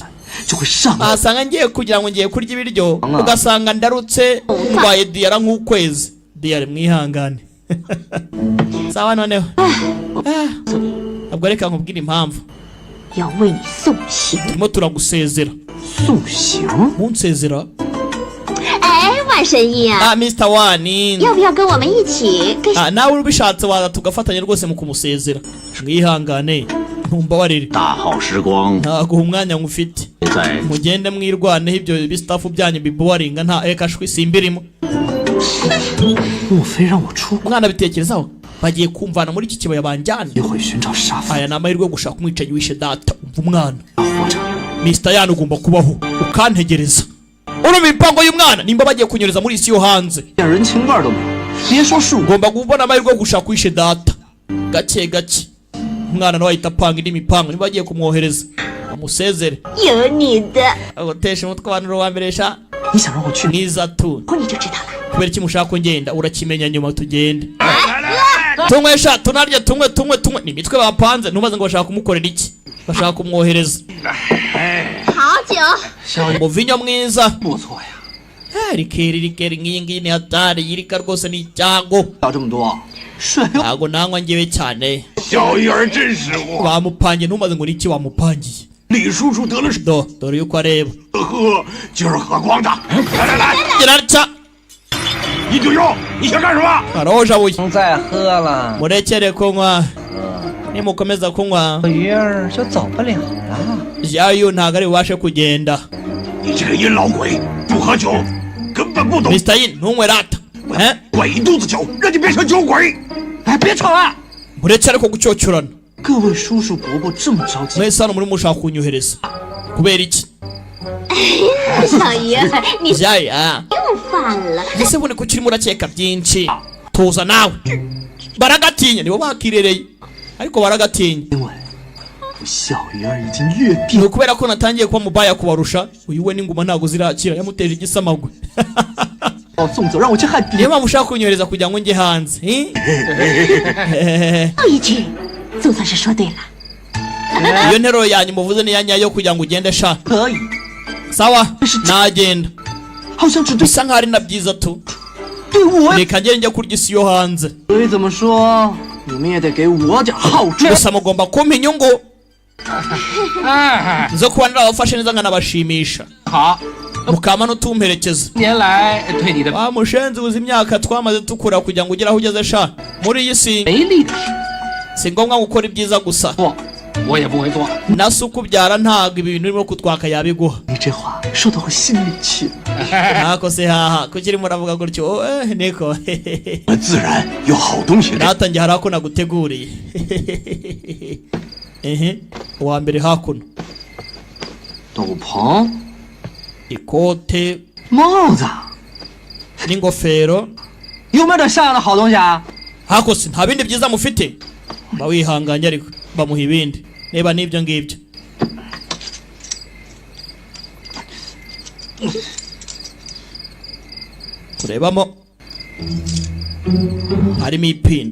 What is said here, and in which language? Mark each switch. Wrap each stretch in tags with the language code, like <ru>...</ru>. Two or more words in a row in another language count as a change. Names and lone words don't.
<zh>就会上来。</zh> <rw>Asanga ngiye kugira ngo ngiye kurya ibiryo ugasanga ndarutse ndwaye diyara nk'ukwezi. Diyara mwihangane. Sawa noneho. Ntabwo reka nkubwire impamvu.</rw> <zh>要为你送行。</zh> <rw>Turimo turagusezera.</rw> <zh>送行？</zh> <rw>Munsezera?</rw> <zh>哎，万神医啊， Mr. Wani. 要不要跟我们一起跟？</zh> <rw>Nawe ubishatse waza tugafatanya rwose mu kumusezera. Mwihangane. Ntumbabarire.</rw> <zh>大好时光</zh> <rw>Ntago umwanya ngufite.</rw> <zh>在</zh> <rw>Mugende mwirwaneho ibyo bistafu byanyu biboringa nta ekashwi simbirimo.</rw> <zh>莫非让我出国？</zh> <rw>Umwana bitekerezaho bagiye kumvana muri iki kibaya banjyane.</rw> <zh>一会寻找杀夫，</zh> <rw>Aya ni amahirwe yo gushaka umwicanyi wishe data. Umva umwana.</rw> <zh>活着。</zh> <rw>Mr. Yan ugomba kubaho ukantegereza. Urumva imipango y'umwana nimba bagiye kunyereza muri isi yo hanze.</rw> <zh>点人情味儿都没有。别说是我，</zh> <rw>Ugomba kubona amahirwe yo gushaka wishe data. Gake gake. Umwana nawe ahita apanga indi mipango niba bagiye kumwohereza. Amusezere.</rw> <zh>有你的，</zh> <rw>Agotesha umutwe abantu ruwambere sha.</rw> <zh>你想让我去？</zh> <rw>Mwiza tu.</rw> <zh>你就知道了。</zh> <rw>Kubera iki mushaka ko ngenda urakimenya nyuma tugende. Tunywe sha tunarya tunywe. Ni imitwe bapanze ntubaze ngo bashaka kumukorera iki. bashaka kumwohereza</rw> <zh>好酒，</zh> <rw>umuvinyo mwiza</rw> <zh>不错呀。</zh> <rw>rikeri nk'iyi ngiyi ni hatari yirika rwose ni icyago</rw> <zh>要这么多，水又</zh> <rw>ntabwo nanywa ngewe cyane</rw> <zh>小鱼儿真是我，</zh> <rw>bamupangiye ntumaze ngo niki wamupangiye</rw> <zh>李叔叔得了</zh> <rw>dore yuko areba</rw> <zh>喝，今儿喝光的。来来来，</zh> <rw>gira</rw> <zh>一九幺，你想干什么？</zh> <rw>arahojabuye</rw> <zh>不再喝了，</zh> <rw>murekere kunywa nimukomeza kunywa</rw> <zh>鱼儿就走不了了。</zh> <rw>jayo ntabwo ari bubashe kugenda</rw> <zh>你这个阴老鬼，不喝酒，根本不懂。</zh> <rw>Mr. Yin ntunywe rata</rw> <zh>灌一肚子酒，让你变成酒鬼。哎，别吵了！</zh> <rw>mureke ariko gucyocyorana</rw> <zh>各位叔叔伯伯这么着急，</zh> <rw>mwese hano muri mushaka kunyohereza kubera iki</rw> <zh>小鱼儿，你</zh> <rw>jaya</rw> <zh>又犯了。</zh> <rw>ese bune kuki urimo urakeka byinshi tuza nawe baragatinya nibo bakirereye ariko baragatinya</rw> <zh>因为我小鱼儿已经越</zh> <rw>ni</rw> <zh>变</zh> <rw>ukubera ko natangiye kuba mubaya kubarusha uyu we n'inguma ntabwo zirakira yamuteje igisamagwe</rw> <zh>送走，让我去害别</zh> <rw>niyo</rw> <zh>人。</zh> <rw>mpamvu ushaka kunyohereza kugira ngo njye hanze</rw> <zh>又一句，总算是说对了。</zh> <rw>iyo nteruro yanyu muvuze ni iya nyayo kugira ngo ugende sha</rw> <zh>可以，</zh> <rw>sawa nagenda</rw> <zh>好像只对</zh> <rw>bisa nkaho ari na byiza tu</rw> <zh>对我。</zh> <rw>reka ngende njya kurya isi yo hanze</rw> <zh>所以怎么说，你们也得给我点好处。</zh> <rw>gusa mugomba kumpa inyungu zo kuba narabafashe neza nkanabashimisha</rw> <zh>好，</zh> <rw>mukama n'utumperekeza</rw> <zh>年来对你的</zh> <rw>wa mushenzi uzi imyaka twamaze tukura kugira ngo ugere aho ugeze sha muri iyi si</rw> <zh>没力的事</zh> <rw>si ngombwa gukora ibyiza gusa</rw> <zh>做，我也不会做。</zh> <rw>na se ukubyara ntabwo ibi bintu urimo kutwaka yabiguha</rw> <zh>你这话说到我心里去了。</zh> <rw>ntako se haha kuki urimo uravuga gutyo niko</rw> <zh>我们自然有好东西。</zh> <rw>natangiye hari ako naguteguriye uwa mbere hakuno</rw> <zh>斗篷、</zh> <rw>ikote</rw> <zh>帽子，</zh> <rw>n'ingofero</rw> <zh>有没有点像样的好东西啊？</zh> <rw>hako se nta bindi byiza mufite ba wihanganye ariko bamuha ibindi niba n'ibyo ngibyo turebamo harimo ipinda</rw>